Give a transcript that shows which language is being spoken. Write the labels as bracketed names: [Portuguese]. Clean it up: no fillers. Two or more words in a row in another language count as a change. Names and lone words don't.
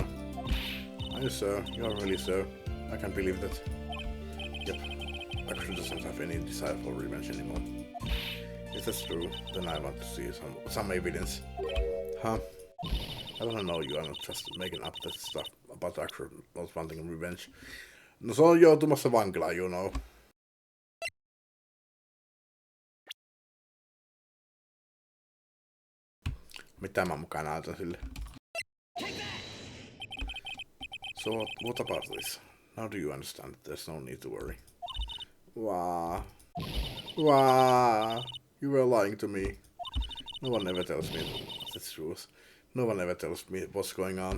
[English] Are you sure? You are really sure? I can't believe that. Yep. Actually doesn't have any desire for revenge anymore. If that's true, then I want to see some evidence. Huh? I don't know, you are not just making up that stuff about actually not wanting revenge. [Finnish] No se on joutumassa vankilaan, [English] you know. [Finnish] Mitä mä mukaan näytän sille? [English] So what about this? Now do you understand that there's no need to worry? Wow. You were lying to me. No one ever tells me the truth. No one ever tells me what's going on.